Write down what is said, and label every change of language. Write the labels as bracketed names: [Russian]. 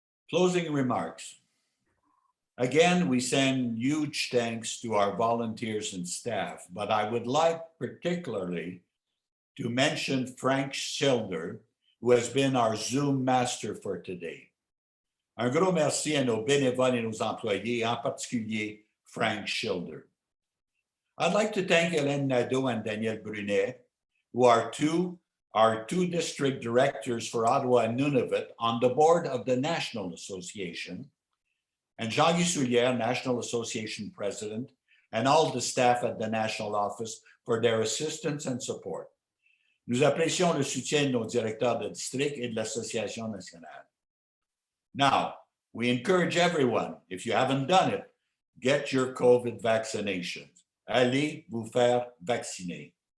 [English] Closing remarks. Again, we send huge thanks to our volunteers and staff, but I would like particularly to mention Frank Schilder, who has been our Zoom master for today. [French] Un gros merci à nos bénévoles et nos employés, en particulier Frank Schilder. [English] I'd like to thank Hélène Nadeau and Danielle Brunet, who are our two district directors for Ottawa and Nunavut on the board of the National Association, and Jean-Guy Soulière, National Association President, and all the staff at the National Office for their assistance and support. [French] Nous apprécions le soutien de nos directeurs de district et de l'Association nationale. [English] Now, we encourage everyone, if you haven't done it, get your COVID vaccinations. [French] Allez vous faire vacciner.